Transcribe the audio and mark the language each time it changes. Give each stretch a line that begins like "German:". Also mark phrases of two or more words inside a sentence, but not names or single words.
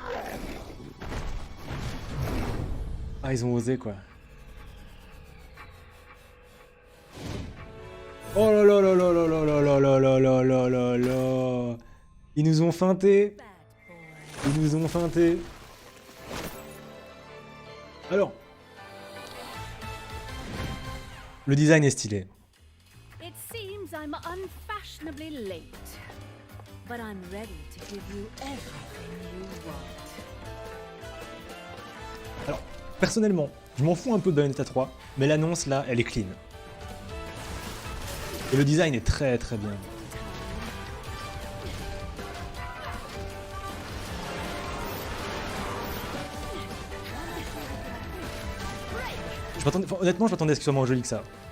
French: Ah ils ont osé quoi. Oh là là là là là là là là là là là là là là. Ils nous ont feinté. Ils nous ont feinté. Alors. Le design est stylé.
English: It seems I'm unfashionably late, but I'm ready to give you everything you want.
French: Alors, personnellement, je m'en fous un peu de Bayonetta 3, mais l'annonce là, elle est clean. Et le design est très très bien. Honnêtement, je m'attendais à ce qu'il soit moins joli que ça.